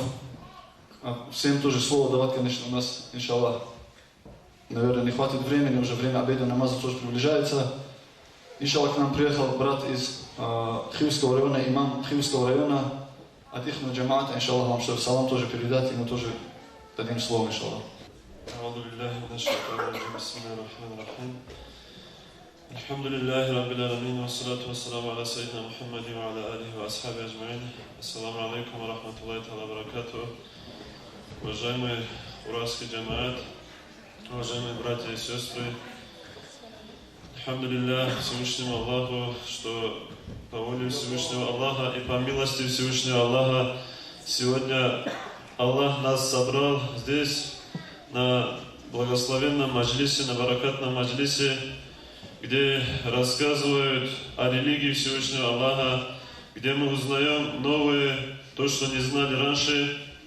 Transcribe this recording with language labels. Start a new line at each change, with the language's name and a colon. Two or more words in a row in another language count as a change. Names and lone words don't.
Russian: Всем тоже слово давать, конечно, у нас,
Arabic: إن شاء الله,
Russian: наверное, не хватит времени, уже время обеда, намаза тоже приближается.
Arabic: إن شاء الله,
Russian: к нам приехал брат из Хивского района, имам Хивского района, от их джамаата,
Arabic: إن شاء الله,
Russian: вам чтобы салам тоже передать, ему тоже дадим слово,
Arabic: إن شاء الله. الحمد لله رب العالمين والصلاة والسلام على سيدنا محمد وعلى آله وأصحابه أجمعين. السلام عليكم ورحمة الله تعالى وبركاته.
Russian: Уважаемый уральский джамаат, уважаемые братья и сестры,
Arabic: الحمد لله
Russian: Всевышнему Аллаху, что по воле Всевышнего Аллаха и по милости Всевышнего Аллаха сегодня Аллах нас собрал здесь на благословенном маджлисе, на баракатном маджлисе, где рассказывают о религии Всевышнего Аллаха, где мы узнаем новое, то, что не знали раньше.